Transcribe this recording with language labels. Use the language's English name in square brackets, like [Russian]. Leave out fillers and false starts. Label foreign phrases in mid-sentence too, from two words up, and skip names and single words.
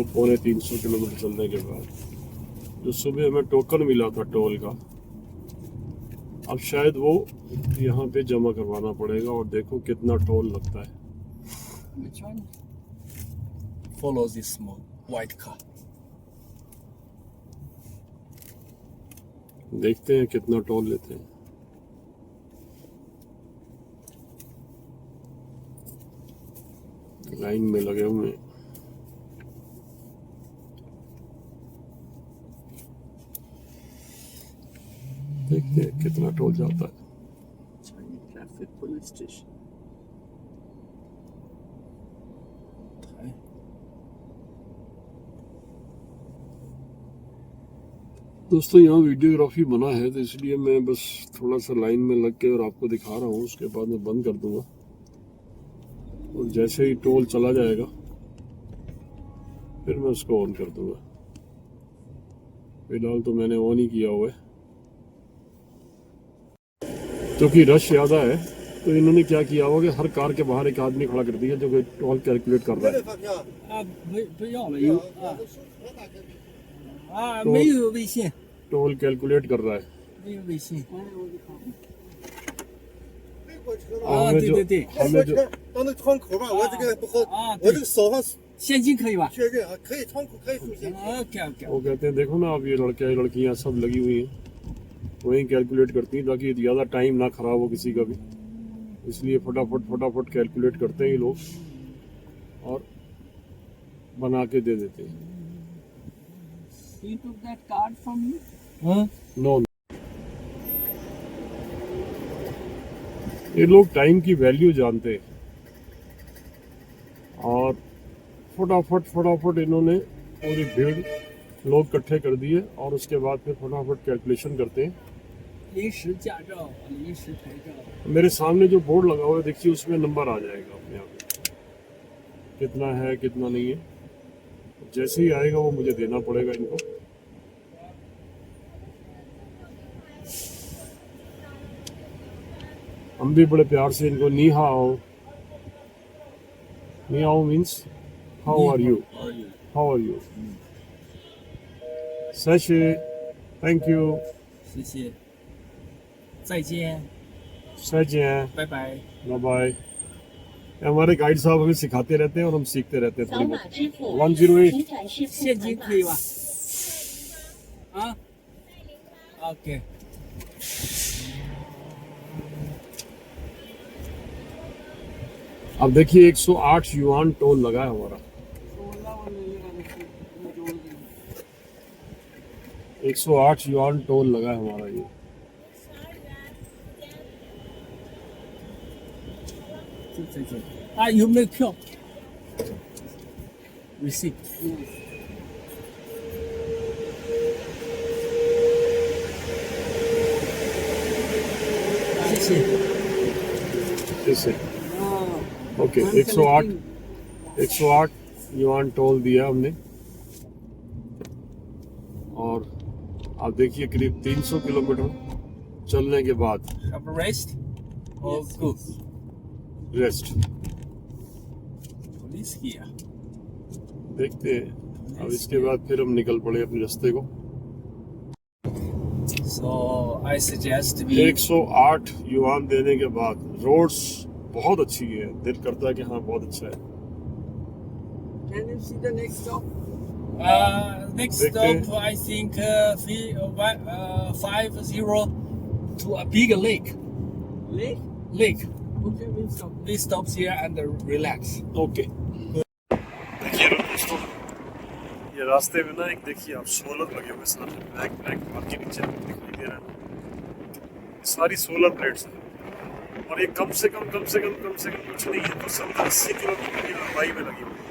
[Hindi] पौने 300 किलोमीटर चलने के बाद जो सुबह हमें टोकन मिला था टोल का, अब शायद वो यहाँ पे जमा करवाना पड़ेगा। और देखो कितना टोल लगता है। [English] Which one? Follow this small white car. [Hindi] देखते हैं कितना टोल लेते हैं। लाइन में लगे हुए हैं। देखते हैं कितना टोल जाता है। [English] Chinese traffic police station. [Hindi] दोस्तों यहाँ वीडियोग्राफी मना है, तो इसलिए मैं बस थोड़ा सा लाइन में लग के और आपको दिखा रहा हूँ। उसके बाद मैं बंद कर दूंगा और जैसे ही टोल चला जाएगा फिर मैं उसको ऑन कर दूंगा। फिलहाल तो मैंने ऑन ही किया हुआ है। क्योंकि रश ज़्यादा है तो इन्होंने क्या किया होगा कि हर कार के बाहर एक आदमी खड़ा कर दिया जो कि [English] toll calculate [Hindi] कर रहा है। [Chinese] 啊，不要了，有没有微信， [English] toll calculate [Hindi] कर रहा है। [Chinese] 没有微信。 [Hindi] और हमें जो [Chinese] 到那窗口吧，我这个不好，啊我这个手上现金可以吧？确认啊，可以窗口可以付现金。 [English] OK OK。 [Hindi] वो कहते हैं देखो ना, अब ये लड़के लड़कियां सब लगी हुई हैं, वहीं कैलकुलेट करती हैं ताकि ज़्यादा टाइम ना खराब हो किसी का भी। इसलिए फटाफट कैलकुलेट करते हैं ये लोग और बना के दे देते हैं। [English] He took that card from you? [Hindi] हाँ नो, ये लोग टाइम की वैल्यू जानते हैं और फटाफट इन्होंने पूरी भीड़ लोग इकट्ठे कर दिए और उसके बाद फिर फटाफट कैलकुलेशन करते हैं। [Chinese] 临时驾照、临时牌照。 [Hindi] मेरे सामने जो बोर्ड लगा हुआ है देखिए, उसमें नंबर आ जाएगा अपने आप कितना है कितना नहीं है। जैसे ही आएगा वो मुझे देना पड़ेगा इनको। हम भी बड़े प्यार से इनको [Chinese] 你好 [English] means how are you, how are you, [Hindi] सशे, [English] thank you, [Chinese] 谢谢，再见， सजन, 拜拜。 [English] bye bye. [Hindi] हमारे गाइड साहब हमें सिखाते रहते हैं और हम सीखते रहते हैं थोड़ी [Chinese] 扫码 बहुत। 支付 108 请展示付现金款可以吧？啊 ？OK。 [Hindi] अब देखिए 108 युआन टोल लगा है हमारा। 108 युआन टोल लगा है हमारा ये। [Chinese] 再见。啊，有没有票？receipt。谢谢。 [Hindi] जैसे [English] Oh, ओके, I'm 108 collecting. [Hindi] 108 युआन टोल दिया हमने और आप देखिए करीब 300 किलोमीटर चलने के बाद [English] Have a rest? Oh, Yes, good. [Hindi] रेस्ट। [English] Police here. [Hindi] देखते हैं अब इसके बाद फिर हम निकल पड़े अपने रास्ते को। [English] So I suggest we [Hindi] 108 युआन देने के बाद रोड्स बहुत अच्छी है, दिल करता है कि हाँ बहुत अच्छा है। [English] Can you see the next stop? Next Victor. stop, I think 50 to a big lake. Lake? Lake. Okay, we'll stop. We stop here and relax. [Hindi] ओके देखिए ना दोस्तों, ये रास्ते में ना एक देखिए आप सोलर लगे हुए सारे [English] black black [Hindi] बाकी नीचे दिखाई दे रहा है, ये सारी [English] solar plates [Hindi] हैं और ये कम से कम कुछ नहीं है तो 70-80 किलोमीटर की लंबाई में लगी हुई है।